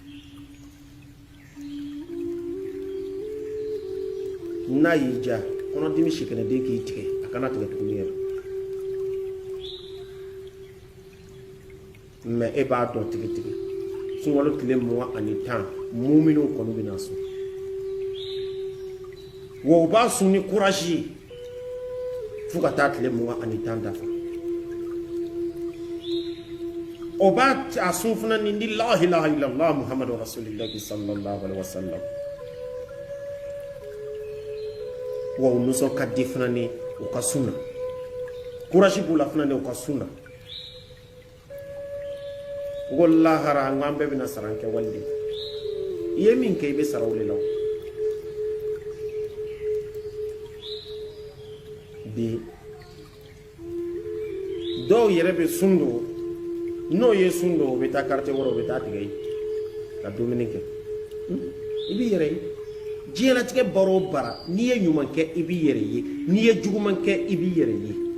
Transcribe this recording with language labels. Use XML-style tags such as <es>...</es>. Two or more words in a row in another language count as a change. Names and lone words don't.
<bm>n'a y'i diya kɔnɔdimi sikɛnɛden k'i tigɛ a kana tigɛ tuguni yɛrɛ mais e b'a dɔn tigitigi sunkalo tile 20 muminw kɔni bɛna sun wa u b'a sun ni courage ye fo ka taa tile 20 dafa o b'a a sun fana ni</bm> <ar>لا إله إلا الله محمد رسول الله صلى الله عليه وسلم</ar> <bm>wa u nisɔn ka di fana ni u ka sun na courage b'u la fana ni u ka sun na ko lahara ngan bɛɛ bɛna sara kɛ wali i ye min kɛ i bɛ sara o de la bi dɔw yɛrɛ bɛ sun don n'o ye sun don o bɛ taa quartier wɛrɛ o bɛ taa tigɛ yen ka dumuni kɛ i b'i yɛrɛ ye diɲɛlatigɛ baara o baara n'i ye ɲuman kɛ i b'i yɛrɛ ye n'i ye juguman kɛ i b'i yɛrɛ ye</bm>